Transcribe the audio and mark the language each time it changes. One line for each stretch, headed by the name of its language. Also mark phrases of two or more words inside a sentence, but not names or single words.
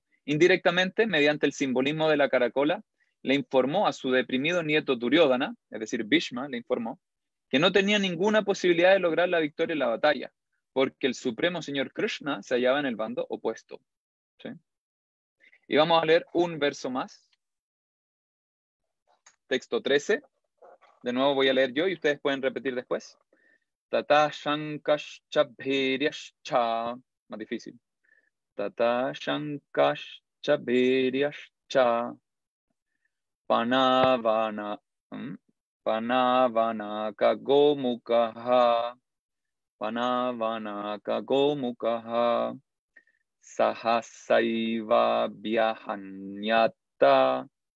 Spanish: Indirectamente, mediante el simbolismo de la caracola, le informó a su deprimido nieto Duryodhana, es decir, Bhishma, le informó, que no tenía ninguna posibilidad de lograr la victoria en la batalla, porque el supremo señor Krishna se hallaba en el bando opuesto. ¿Sí? Y vamos a leer un verso más. Texto 13. De nuevo voy a leer yo y ustedes pueden repetir después.
Sanskrit: ततः शङ्खाश्च भेर्यश्च.
Spanish: Más difícil.
Sanskrit: ततः शङ्खाश्च भेर्यश्च. पणव। पणवानक गोमुखाः. पणवानक गोमुखाः. सहसैव व्यहन्यत.